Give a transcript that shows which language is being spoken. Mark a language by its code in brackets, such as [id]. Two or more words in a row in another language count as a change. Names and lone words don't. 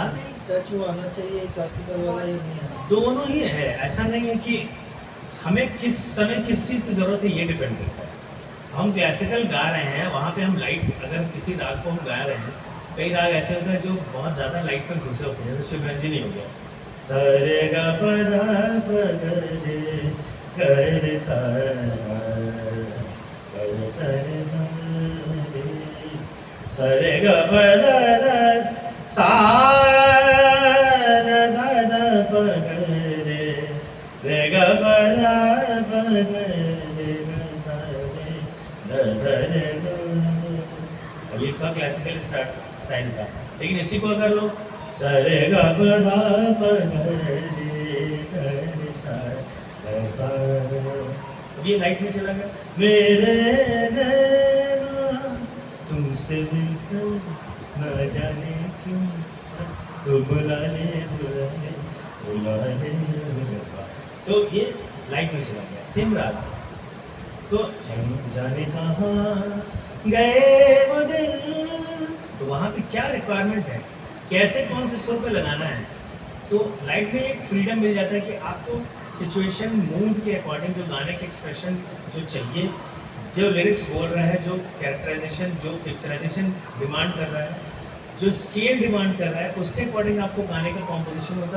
[hi] टच वो आना चाहिए क्लासिकल वाला, ये नहीं। दोनों ही है। ऐसा नहीं है कि हमें किस समय किस चीज़ की ज़रूरत है, ये डिपेंड करता है। हम क्लासिकल गा रहे हैं, वहाँ पे हम लाइट, अगर किसी राग को हम गा रहे हैं, कई राग ऐसे होते हैं जो बहुत ज़्यादा लाइट में घुसे होते हैं, जैसे शिवरंजनी हो गया, सरे ग प ध प ग रे ग रे सा ग स रे ग रे, सरे ग प ध ध सा ध सा ध प ग रे रे ग प ध प ग रे ग सा रे ध स रे ग। अब ये था [en] classical style [hi] था, लेकिन इसी को अगर लोग सरे ग प ध प ग रे ग रे सा ध सा, अब ये लाइट में चला गया। मेरे नैना तुमसे मिलकर न जाने क्यों, तो बुला ले बुला ले बुला ले बुला, तो ये लाइट में चला गया। सेम रात, तो जाने कहाँ गए वो दिन, तो वहाँ पे क्या रिक्वायरमेंट है, कैसे कौन से सुर पे लगाना है, तो लाइट में एक फ्रीडम मिल जाता है कि आपको [en] situation mood [hi] के अकॉर्डिंग जो गाने के एक्सप्रेशन जो चाहिए, जो लिरिक्स बोल रहा है, जो कैरेक्टराइजेशन, जो [en] picturization demand [hi] कर रहा है, जो [en] scale demand [hi] कर रहा है, उसके अकॉर्डिंग आपको गाने का कॉम्पोजिशन होता है।